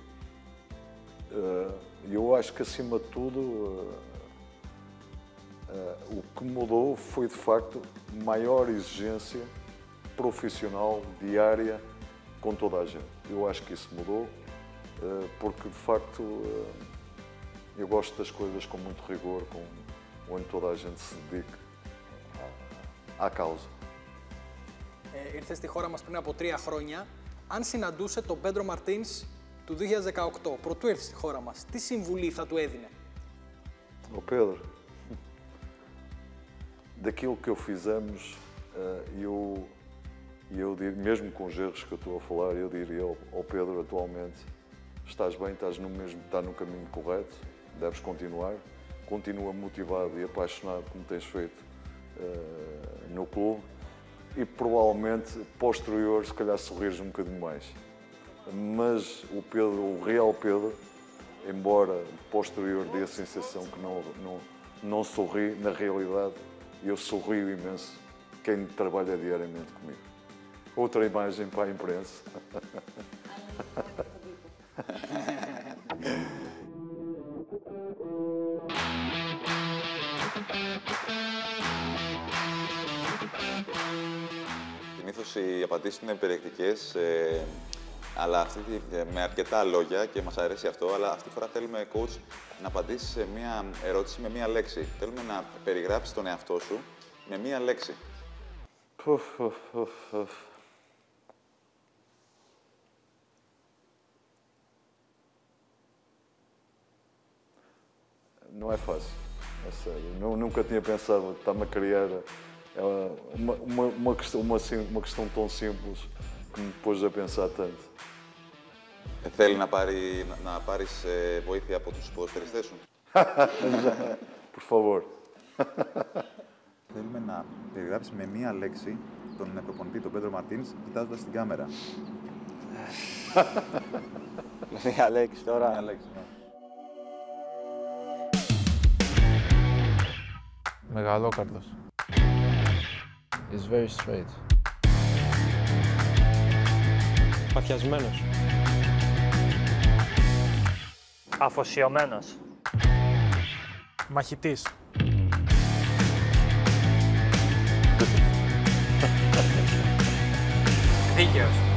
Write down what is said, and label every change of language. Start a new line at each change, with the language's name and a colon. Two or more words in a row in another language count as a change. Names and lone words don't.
Portuguese: E eu acho que, acima de tudo, o que mudou foi, de facto, maior exigência profissional, diária, com toda a gente. Eu acho que isso mudou, porque, de facto, Eu gosto das coisas com muito rigor, onde toda a gente se dedique à causa.
Greek: Ήρθε στη χώρα μας πριν από 3 χρόνια. Αν συναντούσε τον Πέντρο Μαρτίνς του 2018, πρωτού έρθει στη χώρα μας, τι συμβουλή θα του έδινε?
Portuguese: Ô Pedro, daquilo que eu fizemos, eu digo, mesmo com os erros que eu estou a falar, eu diria ao Pedro atualmente, estás bem, estás no caminho correto, deves continuar, continua motivado e apaixonado como tens feito no clube e provavelmente posterior, se calhar sorrires um bocadinho mais. Mas o Pedro, o real Pedro, embora posterior dê a sensação que não sorri, na realidade eu sorrio imenso quem trabalha diariamente comigo. Outra imagem para a imprensa.
Greek: Συνήθως οι απαντήσεις είναι περιεκτικές, αλλά με αρκετά λόγια και μας αρέσει αυτό, αλλά αυτή τη φορά θέλουμε, coach, να απαντήσεις σε μία ερώτηση με μία λέξη. Θέλουμε να περιγράψεις τον εαυτό σου με μία λέξη.
Portuguese: Não é fácil, é sério. Nunca tinha pensado, está-me a criar uma questão tão simples que me pôs a pensar tanto.
Greek: Θέλει να πάρεις βοήθεια από τους ποδοσφαιριστές σου.
Portuguese: Por favor.
Greek: Θέλουμε να περιγράψεις με μία λέξη τον προπονητή, τον Πέντρο Μαρτίνς, κοιτάζοντας την κάμερα. Μία λέξη τώρα. Μία λέξη, ναι. Μεγαλόκαρδος.
English: He's very straight.
Greek: Παθιασμένος. Αφοσιωμένος. Μαχητής. Δίκαιος.